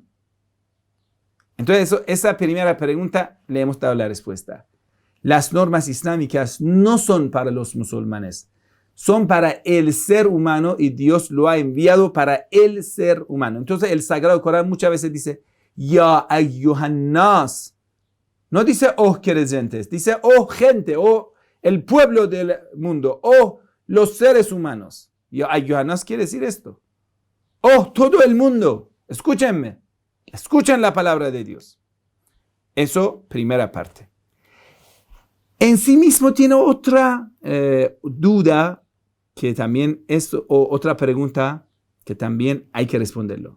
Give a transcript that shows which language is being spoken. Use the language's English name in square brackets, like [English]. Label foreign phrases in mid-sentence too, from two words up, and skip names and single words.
[Spanish] Entonces, esa primera pregunta le hemos dado la respuesta. Las normas islámicas no son para los musulmanes, son para el ser humano y Dios lo ha enviado para el ser humano. Entonces el Sagrado Corán muchas veces dice, [Arabic] يا أيها الناس. [Spanish] No dice, oh creyentes, dice, oh gente, oh el pueblo del mundo, oh los seres humanos. [Arabic] يا أيها الناس [Spanish] quiere decir esto. Oh todo el mundo, escúchenme, escuchen la palabra de Dios. Eso, primera parte. En sí mismo tiene otra duda que también es otra pregunta que también hay que responderlo.